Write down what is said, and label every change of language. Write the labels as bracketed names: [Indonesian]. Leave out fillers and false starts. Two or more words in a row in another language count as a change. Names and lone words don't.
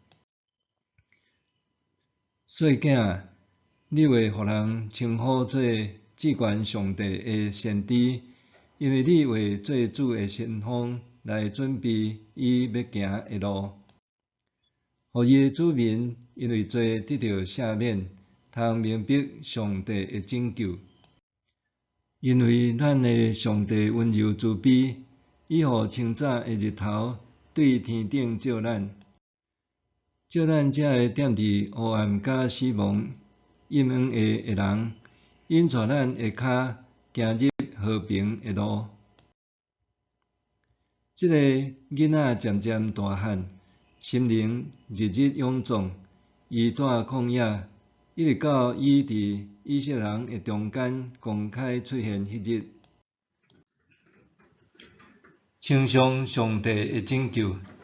[Min Nan Chinese] 细囝，你会互人称呼做至高上帝的先知，因为你为做主的先锋来准备伊要行的路，互伊的子民因为罪得到赦免，通明白上帝的拯救。因为咱的上帝温柔慈悲，伊互清早的日头对天顶照咱，照咱才会踮伫黑暗甲死亡阴暗的人，引带咱的脚行入和平的路。这个囡仔渐渐大汉，心灵日日勇壮，伊住旷野，一直到伊伫以色列人的中间公开出现迄日，称颂上帝的拯救。